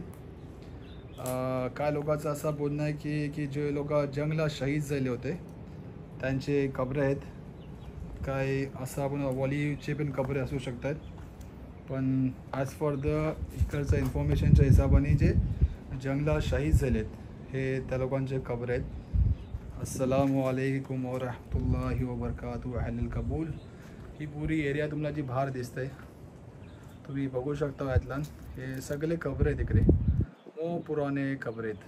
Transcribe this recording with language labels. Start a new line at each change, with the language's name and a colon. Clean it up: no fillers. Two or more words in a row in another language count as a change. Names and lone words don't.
Marathi: काय लोकांचं असं बोलणं आहे की जे लोक जंगला शहीद झाले होते त्यांचे कबरे आहेत. काय असं आपण वलीचे पण कबरे असू शकतात पण
English: as for the
Marathi: इकडचं इन्फॉर्मेशनच्या हिशोबाने जे जंगला शहीद झालेत हे त्या लोकांचे कबरे आहेत.
Arabic: السلام عليكم ورحمة الله وبركاته أهل القبول.
Marathi: ही पुरी एरिया तुम्हाला जी बाहेर दिसते तुम्ही बघू शकता यातला हे सगळे कबरे आहेत इकडे पुराणे कबरे आहेत.